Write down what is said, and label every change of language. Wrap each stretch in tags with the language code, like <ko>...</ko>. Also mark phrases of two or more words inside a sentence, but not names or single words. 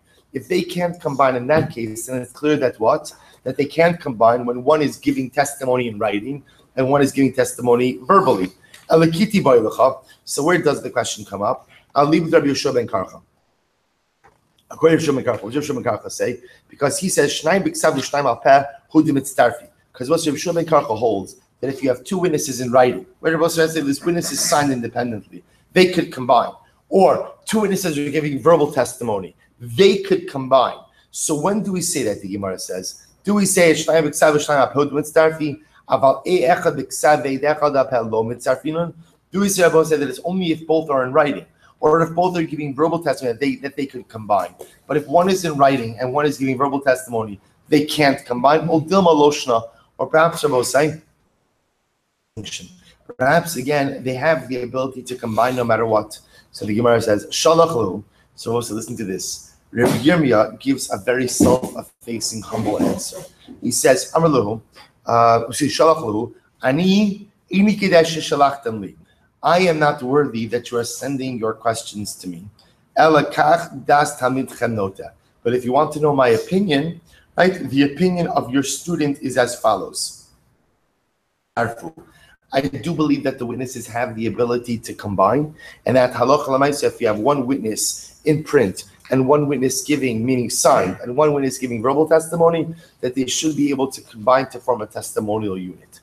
<en>If they can't combine in that case, then it's clear that that they can't combine when one is giving testimony in writing and one is giving testimony verbally. So where does the question come up? I'll leave with Rabbi Yeshua ben Karcha. According to Shimon Karcha, what does Shimon Karcha say? Because he says,</en> <he>שניים בכתב ושניים על פה הוא דמצטרפי.</he> <en>Because what Shimon Karcha holds, that if you have two witnesses in writing, where Rabbi says this witness is signed independently, they could combine. Or two witnesses are giving verbal testimony, they could combine. So when do we say that, the Gemara says? Do we say,</en> <he>שניים בכתב ושניים על פה הוא דמצטרפי? אבל אחד בכתב ואחד על פה לא מצטרפינן?</he> <en>Do we say, Rabbi said that it's only if both are in writing? Or if both are giving verbal testimony, that they could combine. But if one is in writing and one is giving verbal testimony, they can't combine. Or perhaps perhaps again they have the ability to combine no matter what. So the Gemara says, Shalach. So also listen to this. Rabbi Yirmiyah gives a very self-effacing, humble answer. He says,</en> <he>אמר להו, שלח להו, אני כדאי שלחתם לי.</he> <en>I am not worthy that you are sending your questions to me. But if you want to know my opinion, right, the opinion of your student is as follows. I do believe that the witnesses have the ability to combine, and that</en> <he>הלכה למעשה,</he> <en>if you have one witness in print and one witness giving, meaning signed, and one witness giving verbal testimony, that they should be able to combine to form a testimonial unit.</en>